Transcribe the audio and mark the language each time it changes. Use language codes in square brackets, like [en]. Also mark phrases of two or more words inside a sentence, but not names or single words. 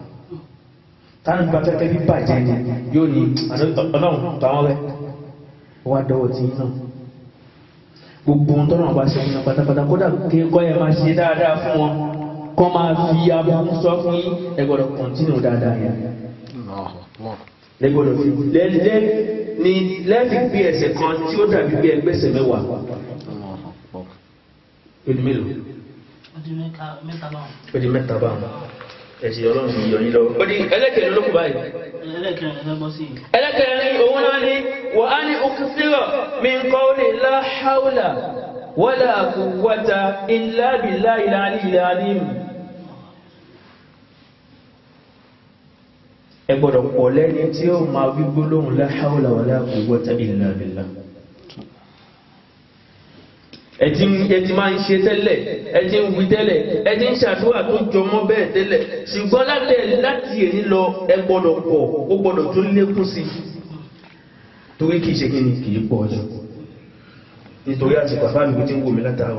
[yo] táwọn gba fẹ́fẹ́ bí bàjẹ́ ni yóò ní ọlọ́run pa wọ́n rẹ́ wá dọ́wọ́ tí náà gbogbo ohun tọ́nà bá ṣe yíyan pátápátá kódà kí kọ́ ẹ máa ṣe dáadáa fún wọn kọ́ máa fi abúrú sọ fún yín ẹ gbọ́dọ̀ kọ̀ntínú dáadáa yẹn lẹ́gbọ́dọ̀ fi lẹ́ẹ̀fi bí ẹsẹ̀ kan tí ó dàbí bí ẹgbẹ́sẹ̀ mẹ́wàá odi mélòó odi mẹ́ta báwọn ẹ̀sìn ọlọ́run yìí yọ yín lọ́wọ́ odi ẹlẹ́kẹ̀ẹ́ ló kù báyìí ẹlẹ́kẹ̀ẹ́ òun náà ni wà á ní [ar] أكثر من قول لا حول ولا قوة إلا بالله العلي العظيم. [yo] ẹ gbọ́dọ̀ pọ̀ lẹ́ni tí ó máa wí gbólóhùn [ar] لا حول ولا قوة إلا بالله. [yo] ẹ ti máa ń ṣe tẹ́lẹ̀ ẹ ti ń wí tẹ́lẹ̀ ẹ ti ń ṣàdúrà tó jọmọ́ bẹ́ẹ̀ tẹ́lẹ̀ ṣùgbọ́n láti èní lọ ẹ gbọ́dọ̀ pọ̀ ó gbọ́dọ̀ tó lékún sí i torí kìí ṣe kí ni kìí pọ̀ jù nítorí àti bàbá mi tí ń wò mí látàrọ.